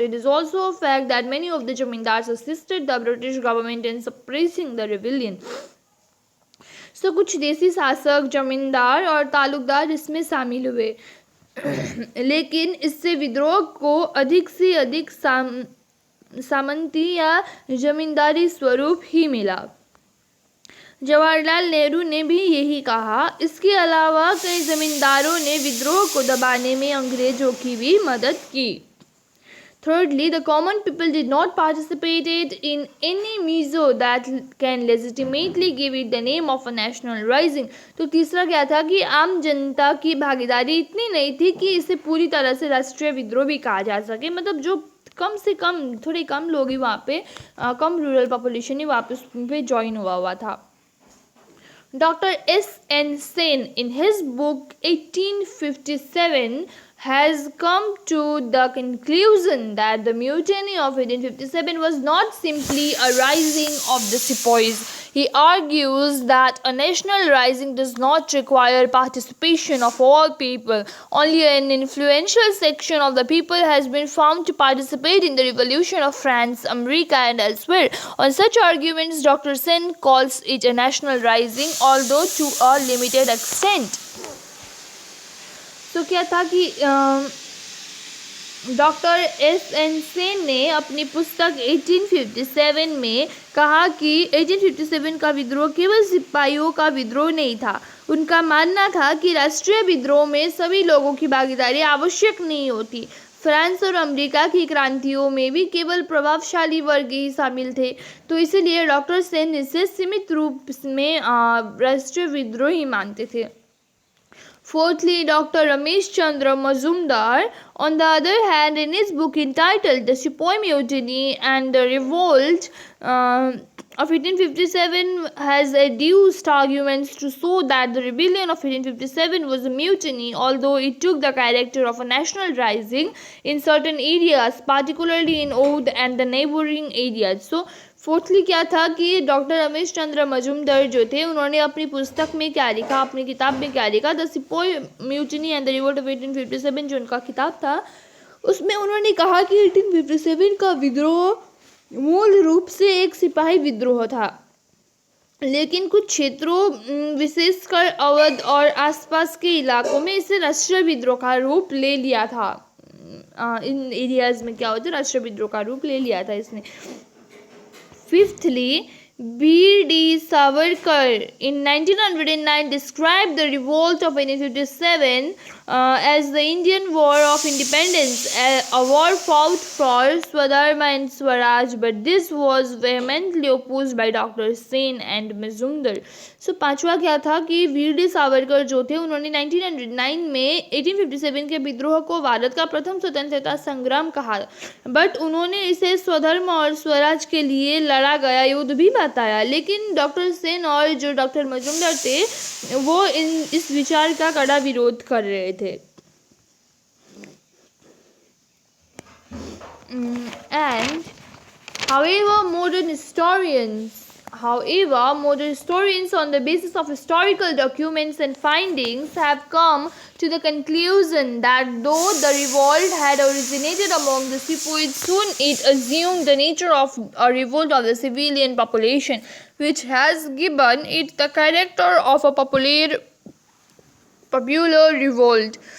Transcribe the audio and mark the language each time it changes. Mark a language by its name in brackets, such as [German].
[English] It is also a fact that many of the zamindars assisted the British government in suppressing the rebellion. [Hindi] So कुछ देसी शासक, जमींदार और तालुकदार इसमें शामिल हुए, लेकिन इससे विद्रोह को अधिक से अधिक सामंती या जमींदारी स्वरूप ही मिला। जवाहरलाल नेहरू ने भी यही कहा। इसके अलावा कई जमींदारों ने विद्रोह को दबाने में अंग्रेजों की भी मदद की। [English] Thirdly, the common people did not participate in any measure that can legitimately give it the name of a national rising. [Hindi] तो तीसरा क्या था कि आम जनता की भागीदारी इतनी नहीं थी कि इसे पूरी तरह से राष्ट्रीय विद्रोह भी कहा जा सके। मतलब जो कम से कम थोड़े कम लोग ही वहाँ पे कम रूरल पॉपुलेशन ही वहाँ पे ज्वाइन हुआ था। [English] Dr. S.N. Sen, in his book 1857, has come to the conclusion that the mutiny of 1857 was not simply a rising of the sepoys. He argues that a national rising does not require participation of all people. Only an influential section of the people has been found to participate in the revolution of France, America and elsewhere. On such arguments, Dr. Sen calls it a national rising, although to a limited extent. [Hindi] तो क्या था कि doctor S.N. Sen ने अपनी पुस्तक 1857 में कहा कि 1857 का विद्रोह केवल सिपाहियों का विद्रोह नहीं था। उनका मानना था कि राष्ट्रीय विद्रोह में सभी लोगों की भागीदारी आवश्यक नहीं होती। फ्रांस और अमेरिका की क्रांतियों में भी केवल प्रभावशाली वर्ग ही शामिल थे। तो इसीलिए डॉक्टर सेन इसे सीमित रूप में राष्ट्रीय विद्रोह ही मानते थे। [English] Fourthly, Dr. Ramesh Chandra Mazumdar, on the other hand, in his book entitled The Sepoy Mutiny and the Revolt of 1857, has adduced arguments to show that the rebellion of 1857 was a mutiny, although it took the character of a national rising in certain areas, particularly in Oudh and the neighboring areas. [Hindi] So, fourthly क्या था कि doctor Ramesh Chandra Majumdar जो थे उन्होंने अपनी पुस्तक में क्या लिखा, अपनी किताब में क्या लिखा, the sepoy mutiny and the revolt of 1857 जो उनका किताब था, उसमें उन्होंने कहा कि 1857 का विद्रोह मूल रूप से एक सिपाही विद्रोह था, लेकिन कुछ क्षेत्रों विशेषकर अवध और आसपास के इलाकों में इसे राष्ट्रीय विद्रोह का रूप ले लिया था। इन एरियाज में क्या होता है, राष्ट्रीय विद्रोह का रूप ले लिया था इसने। Fifthly, [English] Veer D. Savarkar in 1909 described the revolt of 1857 as the Indian War of Independence, a war fought for Swadharma and Swaraj, but this was vehemently opposed by Dr. Sen and Mazumdar. [Hindi] So पांचवा क्या था कि वीर D Savarkar जो थे उन्होंने 1909 में 1857 के विद्रोह को भारत का प्रथम स्वतंत्रता संग्राम कहा, बट उन्होंने इसे स्वधर्म और स्वराज के लिए लड़ा गया युद्ध भी बताया। लेकिन डॉक्टर सेन और जो डॉक्टर मजुमदार थे वो इस विचार का कड़ा विरोध कर रहे थे। [English] And however modern historians on the basis of historical documents and findings have come to the conclusion that though the revolt had originated among the sepoys, soon it assumed the nature of a revolt of the civilian population, which has given it the character of a popular revolt.